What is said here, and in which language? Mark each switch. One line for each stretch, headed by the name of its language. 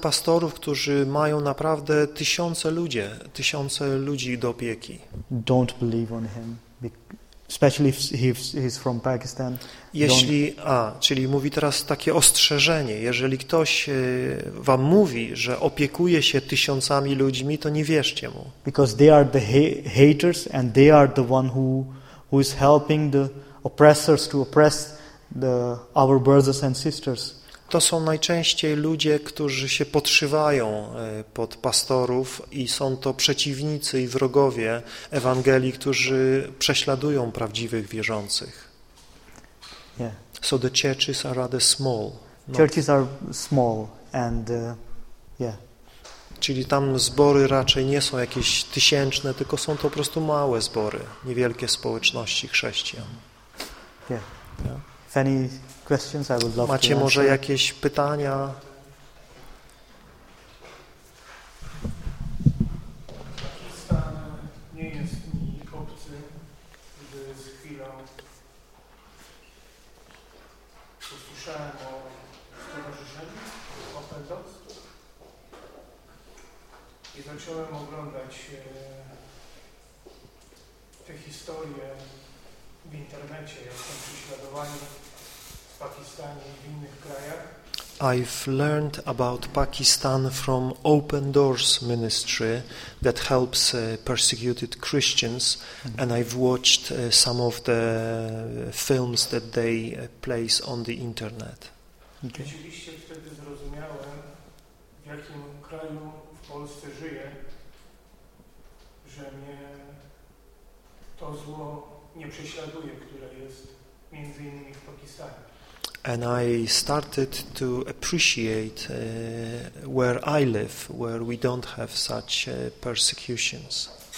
Polish: pastorów, którzy mają naprawdę tysiące ludzi do opieki.
English: Don't believe on him, especially if he's from Pakistan.
Polish: Czyli mówi teraz takie ostrzeżenie, jeżeli ktoś wam mówi, że opiekuje się tysiącami ludźmi, to nie wierzcie mu.
English: Because they are the haters and they are the one who is helping the oppressors to oppress our brothers and sisters.
Polish: To są najczęściej ludzie, którzy się podszywają pod pastorów i są to przeciwnicy i wrogowie Ewangelii, którzy prześladują prawdziwych wierzących.
English: Yeah. So the churches are rather small. Churches are small and yeah.
Polish: Czyli tam zbory raczej nie są jakieś tysięczne, tylko są to po prostu małe zbory, niewielkie społeczności chrześcijan.
English: Yeah. Yeah. If any questions, I would love
Polish: macie
English: to answer.
Polish: Może jakieś pytania? Pakistan nie jest mi obcy, gdy z chwilą usłyszałem o stowarzyszeniu, opętoc. I zacząłem oglądać te historie w internecie, jak są prześladowani w Pakistanie i w innych krajach.
English: I've learned about Pakistan from Open Doors Ministry that helps persecuted Christians, mm-hmm. and I've watched some of the films that they place on the internet.
Polish: Rzeczywiście wtedy zrozumiałem, w jakim kraju w Polsce żyję, że mnie to zło nie prześladuje, które jest między innymi w Pakistanie.
English: And I started to appreciate where I live, where we don't have such persecutions.